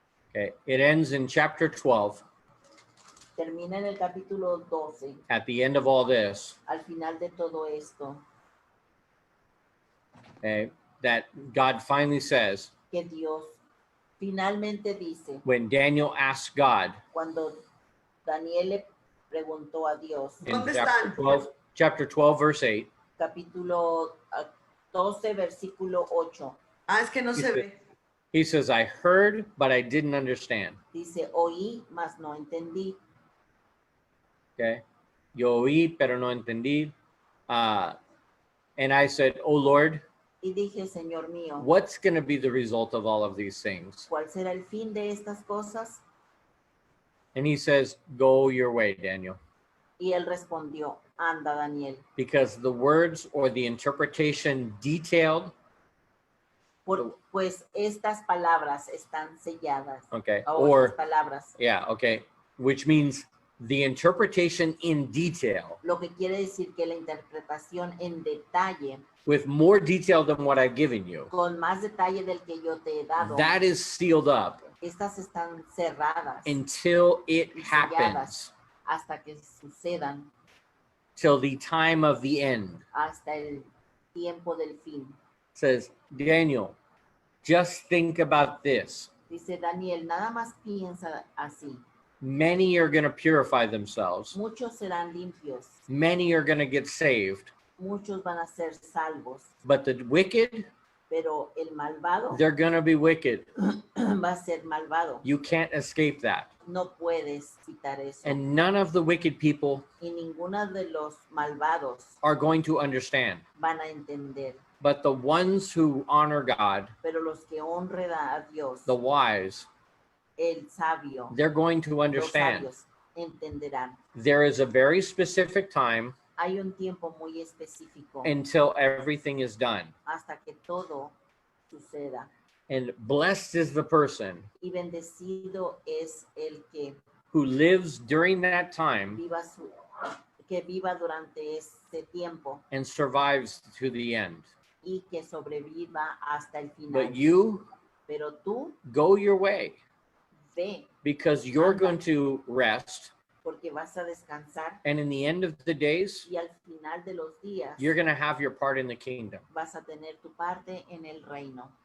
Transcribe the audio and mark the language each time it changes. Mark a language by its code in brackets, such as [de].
[en] Okay, it ends in chapter 12. [es] Termina en el capítulo 12, [en] At the end of all this, [es] al final de todo esto, [en] okay, that God finally says, [es] que Dios finalmente dice, [en] when Daniel asked God [es] cuando Daniel le preguntó a Dios, [en] in [es] ¿Dónde [en] chapter [es] están? [en] 12, verse 8, [es] capítulo 12, versículo 8, Ah, es que no se ve. [en] he says, I heard, but I didn't understand. [es] dice, oí, mas no entendí. [en] Okay. [es] Yo oí, pero no entendí. [en] And I said, oh Lord, [es] Y dije, Señor mío, [en] what's going to be the result of all of these things? [es] ¿cuál será el fin de estas cosas? [en] And he says, go your way, Daniel. [es] Y él respondió, anda, Daniel, [en] Because the words or the interpretation detailed, [es] pues estas palabras están selladas. [en] okay, [es] O [en] or, [es] estas palabras, [en] yeah, okay, which means the interpretation in detail, [es] lo que quiere decir que la interpretación en detalle, [en] with more detail than what I've given you, [es] con más detalle del que yo te he dado, [en] that is sealed up [es] estas están cerradas [en] until it [es] y [en] happens, [es] selladas hasta que sucedan, [en] till the time of the end. [es] hasta el tiempo del fin. [en] Says, Daniel, just think about this. [es] Dice Daniel, nada más piensa así. [en] Many are going to purify themselves. [es] Muchos serán limpios, [en] Many are going to get saved. [es] muchos van a ser salvos, [en] But the wicked, [es] pero el malvado [en] they're going to be wicked. [es] va a ser malvado. [en] You can't escape that. [es] No puedes quitar eso. [en] And none of the wicked people [es] Y ninguna de los malvados [en] are going to understand. [es] van a entender. [en] But the ones who honor God, [es] Pero los que honren a Dios, [en] the wise, [es] el sabio, [en] they're going to [es] los [en] understand. [es] sabios entenderán. [en] There is a very specific time [es] Hay un tiempo muy específico [en] until everything is done. [es] hasta que todo suceda. [en] And blessed is the person [es] Y bendecido es el que [en] who lives during that time [es] que viva durante ese tiempo [en] and survives to the end. [es] y que sobreviva hasta el final. [en] But you [es] Pero tú [en] go your way [es] ve, [en] because you're [es] Anda. [en] going to rest. [es] porque vas a descansar [en] And in the end of the days, [es] y al final de los días [en] you're going to have your part in the kingdom. [es] vas a tener tu parte en el reino.